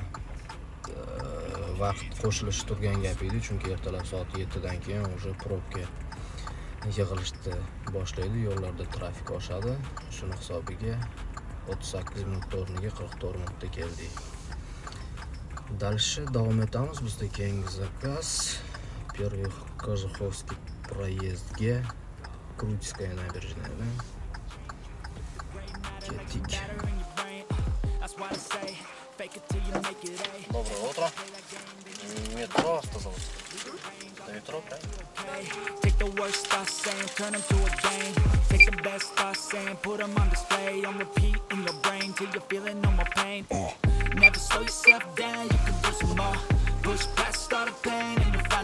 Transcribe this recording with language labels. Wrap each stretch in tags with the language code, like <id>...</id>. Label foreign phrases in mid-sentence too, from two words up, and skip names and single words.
<uz>Vaqt qo'shilishi turgan gap edi, chunki ertalab soat 7dan keyin o'sha probka yig'ilishni boshlaydi, yo'llarda trafik oshadi. Shuni hisobiga 38 minut o'rniga 44 minutda keldik. Дальше davom etamiz. Bizda keyingi zakaz Первый Кожуховский проездga Крутская набережная.</uz> <ru>Ketdik. Доброе утро. Метро остановился. Это метро, правильно?</ru> <en>Take the worst thoughts saying, turn them to a game. Take the best thoughts saying, put them on display. On repeat in your brain till you're feeling no more pain. Never slow yourself down, you can do some more. Push past all the pain and</en>